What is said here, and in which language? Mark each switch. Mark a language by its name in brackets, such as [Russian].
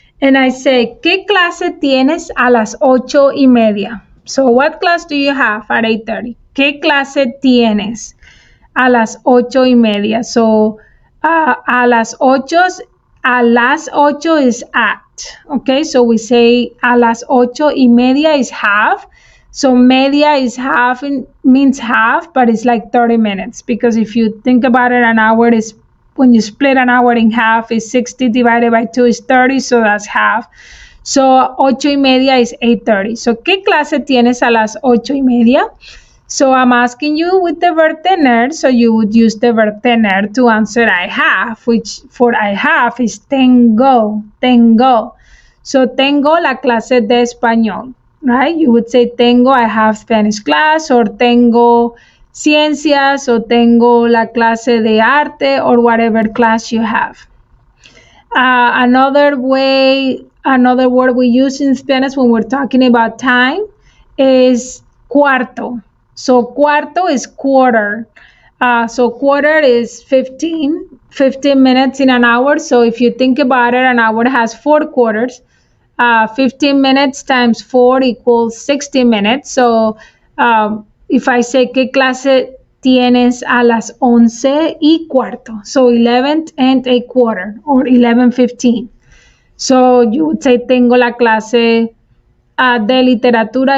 [English] And I say, [Spanish] ¿qué clase tienes a las 8:30? [English] So what class do you have at 8:30? [Spanish] ¿Qué clase tienes a las 8:30? [English] So a las 8 is at. Okay, so we say a las 8:30 is half. So media is half, means half, but it's like 30 minutes. Because if you think about it, an hour is, when you split an hour in half, is 60 divided by 2 is 30, so that's half. So 8:30 is 8:30. So, [Spanish] ¿qué clase tienes a las 8:30? [English] So I'm asking you with the verb tener, so you would use the verb tener to answer I have, which for I have is tengo, tengo. [Spanish] So tengo la clase de español, right? [English] You would say tengo, I have Spanish class, or tengo ciencias, or [Spanish] tengo la clase de arte, [English] or whatever class you have. Another word we use in Spanish when we're talking about time is cuarto. So cuarto is quarter. So quarter is 15 minutes in an hour. So if you think about it, an hour has 4 quarters. 15 minutes times 4 equals 60 minutes. So if I say, [Spanish] ¿qué clase tienes a las 11:15? [English] So 11 and a quarter, or 11:15. So you would say, [Spanish] tengo la clase de literatura.